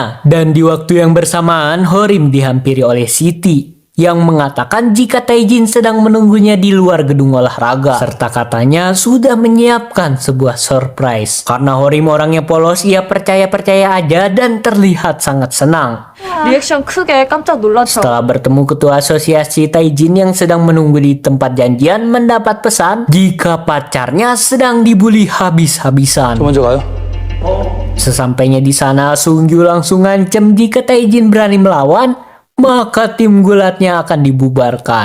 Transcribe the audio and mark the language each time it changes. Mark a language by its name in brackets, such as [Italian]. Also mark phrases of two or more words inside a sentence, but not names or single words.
[Indonesian] Dan di waktu yang bersamaan, Horim dihampiri oleh Siti yang mengatakan jika Taijin sedang menunggunya di luar gedung olahraga. Serta katanya sudah menyiapkan sebuah surprise. Karena Horim orangnya polos, ia percaya-percaya aja dan terlihat sangat senang. [Korean] 리액션 크게 깜짝 놀라죠. [Indonesian] Setelah bertemu ketua asosiasi, Taijin yang sedang menunggu di tempat janjian mendapat pesan jika pacarnya sedang dibully habis-habisan. [Korean] 먼저 가요. [Indonesian] Sesampainya di sana, Sung Yu langsung ngancem jika Taijin berani melawan, maka tim gulatnya akan dibubarkan.